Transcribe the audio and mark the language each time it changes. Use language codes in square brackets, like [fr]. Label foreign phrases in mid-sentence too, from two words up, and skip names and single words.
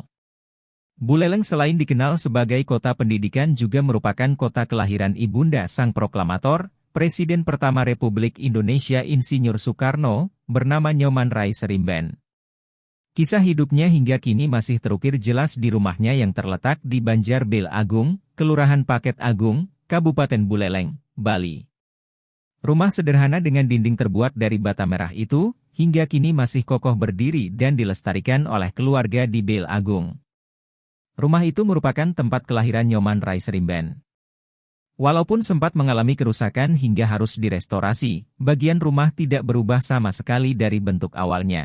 [id] Buleleng selain dikenal sebagai kota pendidikan juga merupakan kota kelahiran ibunda sang proklamator, Presiden pertama Republik Indonesia Insinyur Soekarno, bernama Nyoman Rai Serimben. Kisah hidupnya hingga kini masih terukir jelas di rumahnya yang terletak di Banjar Bel Agung, Kelurahan Paket Agung, Kabupaten Buleleng, Bali. Rumah sederhana dengan dinding terbuat dari bata merah itu, hingga kini masih kokoh berdiri dan dilestarikan oleh keluarga di Bel Agung. Rumah itu merupakan tempat kelahiran Nyoman Rai Serimben. Walaupun sempat mengalami kerusakan hingga harus direstorasi, bagian rumah tidak berubah sama sekali dari bentuk awalnya.